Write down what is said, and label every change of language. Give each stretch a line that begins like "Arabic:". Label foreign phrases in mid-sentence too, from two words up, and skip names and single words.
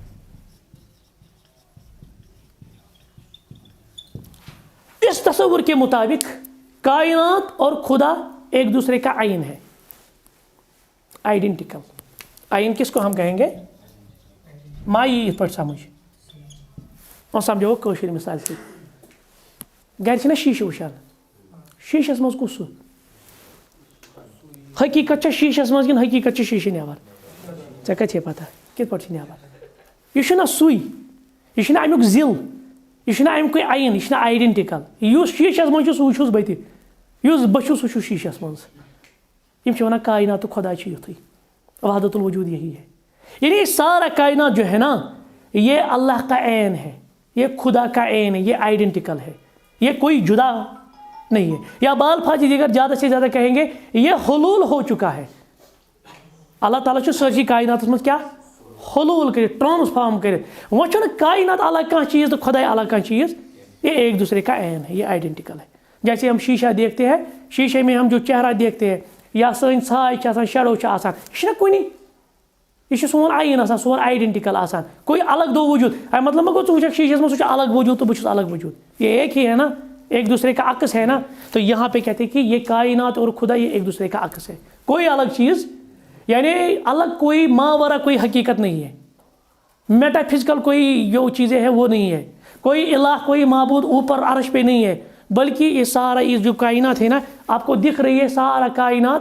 Urdu: اس تصور کے مطابق کائنات اور خدا ایک دوسرے کا عین ہے, آئیڈینٹیکل. عین کس کو ہم کہیں گے, مائی اس پر سمجھ, اور سمجھو کوشر مثال سے
Kashmiri: گھر چھنا شیشہ وشان, شیشس مز کس حقیقت شیشس مز کن حقیقت شیشہ نیبر, ژے کتھ پتہ کت پہ نیبر. یہ سوئی, یہ امیک ضلع, یہ امیک عین, یہ آئیڈینٹیکل. اس شیشس مز سو چھس بہ تہ, بہ چھس سہ شیشس مز. یم ونان کائنات خدا یتھے,
Urdu: وحدت الوجود یہی ہے. یعنی سارا کائنات جو ہے نا, یہ اللہ کا عین ہے, یہ خدا کا عین ہے, یہ آئیڈینٹیکل ہے, یہ کوئی جدا نہیں ہے. یا بال پھاجی دیگر زیادہ سے زیادہ کہیں گے یہ حلول ہو چکا ہے.
Kashmiri: اللہ تعالیٰ چھُ سٲرسٕے کائناتس منٛز کیا حلول کٔرِتھ ٹرانسفارم کٔرِتھ. وۄنۍ چھُنہٕ کائنات الگ کانٛہہ چیز تو خداے الگ کانٛہہ چیز,
Urdu: یہ ایک دوسرے کا عین ہے, یہ آئیڈینٹیکل ہے. جیسے ہم شیشہ دیکھتے ہیں,
Kashmiri: شیشے میں ہم جو چہرہ دیکھتے ہیں یا سٲنۍ ساے چھِ آسان شیڈو چھِ آسان, یہ چھُنہ کُنی, یہ چھُ سون عین آسان, سون آئیڈینٹیکل آسان,
Urdu: کوئی الگ دو وجود.
Kashmiri: مطلب ما گوٚو ژٕ وٕچھکھ شیشس منٛز سُہ چھُ الگ وجود تو بہٕ چھُس الگ وجود,
Urdu: یہ ایک ہی ہے نا,
Kashmiri: ایک دوسرے کا عکس ہے نا.
Urdu: تو یہاں پہ کہتے ہیں کہ یہ کائنات اور خدا یہ ایک دوسرے کا عکس ہے, کوئی الگ چیز, یعنی الگ کوئی ماورا کوئی حقیقت نہیں ہے, میٹا فزیکل کوئی جو چیزیں ہیں وہ نہیں ہے, کوئی الہ کوئی معبود اوپر عرش پہ نہیں ہے, بلکہ یہ سارا یہ جو کائنات ہے نا آپ کو دکھ رہی ہے سارا کائنات.